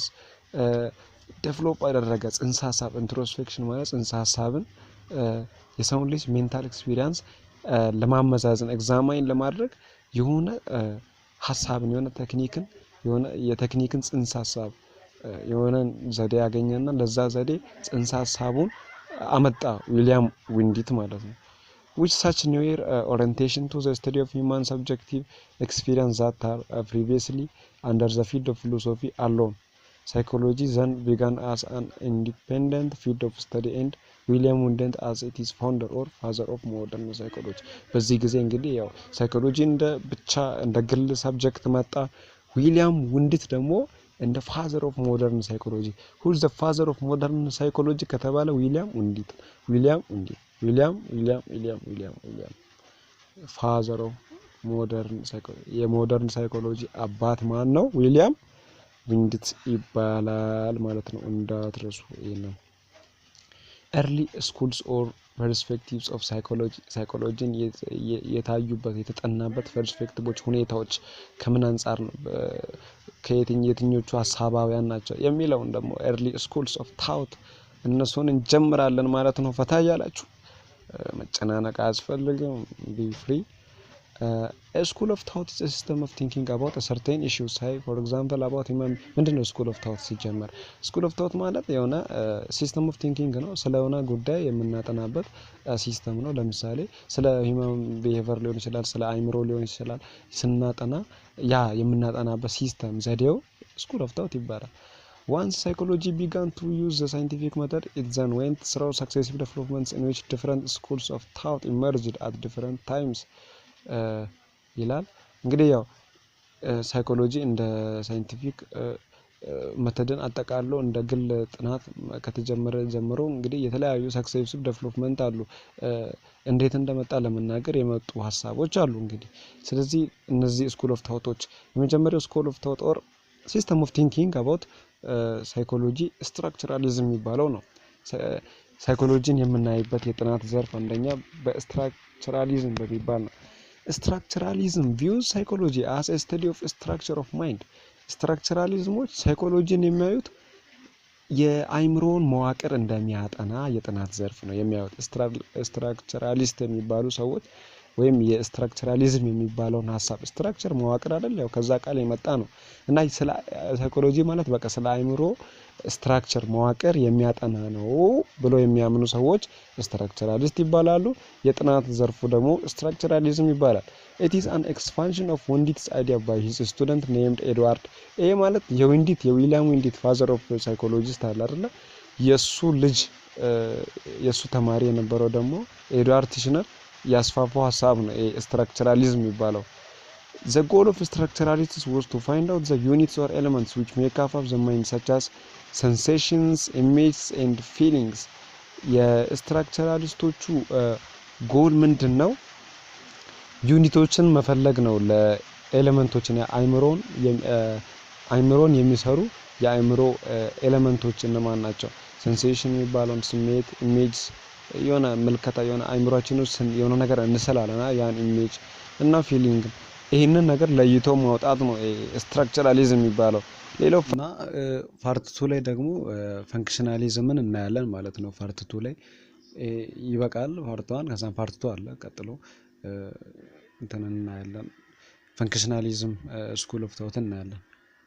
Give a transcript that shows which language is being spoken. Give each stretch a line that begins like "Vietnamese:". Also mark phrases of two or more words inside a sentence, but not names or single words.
Amharic: ዴቨሎፕ አደረገ። ጽንሰ ሀሳብ ኢንትሮስፔክሽን ማለት ጽንሰ ሀሳብን የሰውን ልጅ
English: mental experience
Amharic: ለማመዛዘን ኤግዛማይን ለማድረግ የሆነ ሀሳብን የሆነ ቴክኒክን የሆነ የቴክኒክን ጽንሰ ሀሳብ የሆነ ዘዴ ያገኘና ለዛ ዘዴ ጽንሰ ሀሳቡን አመጣ ዊሊያም ውንዲት ማለት ነው።
English: which such new orientation to the study of human subjective experience that are previously under the field of philosophy alone. Psychology then began as an independent field of study and William Wundt as its founder or father of modern psychology.
Amharic: በዚህ ጊዜ እንግዲህ ያው ሳይኮሎጂ እንደ ብቻ እንደ ግል ሰብጀክት መጣ። ዊሊያም ውንዲት ደግሞ እንደ
English: father of modern psychology who is the father of modern psychology
Amharic: ከተባለ ዊሊያም ውንዲት
English: father of modern psychology የmodern psychology
Amharic: አባት ማን ነው? ዊሊያም ውንዲት ይባላል ማለት ነው። እንዳትረሱ ይሄንን
English: early schools or perspectives of psychology
Amharic: የታዩበት የተጠናበት ፐርስፔክቲቮች ሁኔታዎች ከምን አንፃር ነው ከየትኞቹ ሐሳባውያን ናቸው የሚለውን ደግሞ
English: early schools of thought
Amharic: እነሱን እንጀምራለን ማለት ነው። ፈታ ያላችሁ መጨናነቅ አያስፈልግም።
English: be free. A school of thought is a system of thinking about a certain issue. say for example about human ምንድነው school of thought ሲጀመር? school of thought
Amharic: ማለት የሆነ
English: system of thinking
Amharic: ነው። ስለሆነ ጉዳይ የምናጠናበት ሲስተም ነው። ለምሳሌ ስለ
English: human behavior
Amharic: ሊሆን ይችላል፣ ስለ አይምሮ ሊሆን ይችላል። ስናጠና ያ የምናጠናበት ሲስተም ዘዴው
English: school of thought
Amharic: ይባላል።
English: Once psychology began to use the scientific method, it then went through successive developments in which different schools of thought emerged at different times.
Amharic: ይላል እንግዲህ ያው ሳይኮሎጂ እንደ
English: scientific methodን
Amharic: አጠቃሎ እንደ ግል ጥናት ከተጀመረ ጀምሮ እንግዲህ የተለያዩ
English: successive development
Amharic: አሉ። እንዴት እንደመጣ ለመናገር የመጡ ሐሳቦች አሉ እንግዲህ። ስለዚህ እነዚህ
English: school of thoughts
Amharic: የመጀመሪያው
English: school of thought or system of thinking about psychology structuralism
Amharic: የሚባለው ነው። ሳይኮሎጂን የምናይበት የጥናት ዘርፍ አንደኛ በስትራክቸራሊዝም በሚባል ነው።
English: structuralism views psychology as a study of structure of mind.
Amharic: ስትራክቸራሊዝሞች ሳይኮሎጂን የሚያዩት የአይምሮን መዋቅር እንደሚያጠና የጥናት ዘርፍ ነው የሚያዩት። ስትራክቸራሊስት የሚባሉ ሰዎች ወይም የስትራክቸራሊዝም የሚባለውን ሐሳብ ስትራክቸር መዋቅር አይደል ያው ከዛ ቃል የመጣ ነው እና ስለ ሳይኮሎጂ ማለት በቃ ስለ አይምሮ ስትራክቸር መዋቅር የሚያጠና ነው ብሎ የሚያምኑ ሰዎች ስትራክቸራሊስት ይባላሉ። የጥናት ዘርፉ ደግሞ ስትራክቸራሊዝም ይባላል።
English: it is an expansion of Wundt's idea by his student named Edward.
Amharic: ይሄ ማለት የዊሊያም ውንዲት
English: father of psychologist
Amharic: አለ አይደል የሱ ልጅ የሱ ተማሪ የነበረው ደግሞ ኤድዋርድ ቲሽነር ያስፋፋው ሐሳብ ነው ስትራክቸራሊዝም የሚባለው።
English: The goal of structuralists was to find out the units or elements which make up the mind such as sensations, images and feelings.
Amharic: የስትራክቸራሊስቶቹ ጎል ምንድነው? ዩኒቶችን መፈለግ ነው ለኤሌመንቶችን አይምሮን የሚሰሩ የአይምሮ ኤሌመንቶች እነማን ናቸው? ሴንሴሽን የሚባለው ስሜት፣ ኢሜጅ የሆነ ምልከታ የሆነ አይምሮአችን ውስጥ የሆነ ነገር እንስላለን ያን ኢሜጅ እና ፊሊንግ ይሄንን ነገር ለይቶ ማውጣት ነው ስትራክቸራሊዝም የሚባለው። ሌላው እና ፓርት 2 ላይ ደግሞ ፈንክሽናሊዝምን እናያለን ማለት ነው። ፓርት 2 ላይ ይበቃል። ፓርት 1 ከዛም ፓርት 2 አለ ቀጥሎ እንትን እናያለን። ፈንክሽናሊዝም
English: school of thought
Amharic: እናያለን።